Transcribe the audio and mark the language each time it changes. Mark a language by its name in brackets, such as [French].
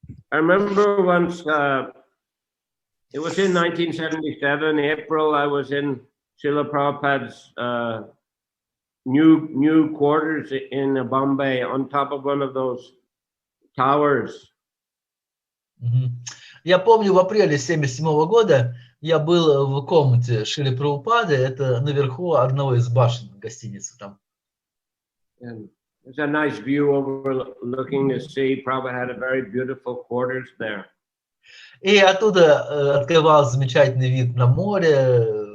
[English] I remember once, it was in 1977, April, I was in Shrila Prabhupada's new quarters in Bombay on top of one of those towers. [Russian] Я помню, в апреле 1977 года я был в комнате Шриле Прабхупады, это наверху одного из башен гостиницы там. [English] And there's a nice view overlooking the sea. Prabhupada had a very beautiful quarters there. [Russian] И оттуда открывался замечательный вид на море.